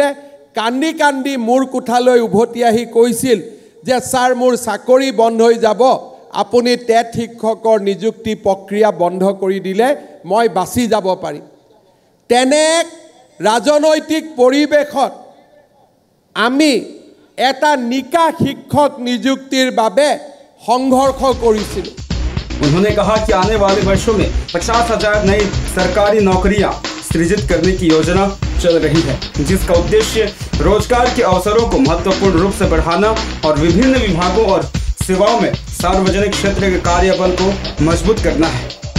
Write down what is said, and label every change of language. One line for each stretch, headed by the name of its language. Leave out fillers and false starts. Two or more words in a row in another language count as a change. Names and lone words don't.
Assamese: কান্দি কান্দি মোৰ কোঠালৈ উভতি আহি কৈছিল যে ছাৰ মোৰ চাকৰি বন্ধ হৈ যাব, আপুনি টেট শিক্ষকৰ নিযুক্তি প্ৰক্ৰিয়া বন্ধ কৰি দিলে মই বাচি যাব পাৰিম। তেনে ৰাজনৈতিক পৰিৱেশত আমি এটা নিকা শিক্ষক নিযুক্তিৰ বাবে সংঘৰ্ষ কৰিছিলোঁ।
Hindi: उन्होंने कहा कि आने वाले वर्षों में 50,000 नई सरकारी नौकरियां सृजित करने की योजना चल रही है, जिसका उद्देश्य रोजगार के अवसरों को महत्वपूर्ण रूप से बढ़ाना और विभिन्न विभागों और सेवाओं में सार्वजनिक क्षेत्र के कार्यबल को मजबूत करना है।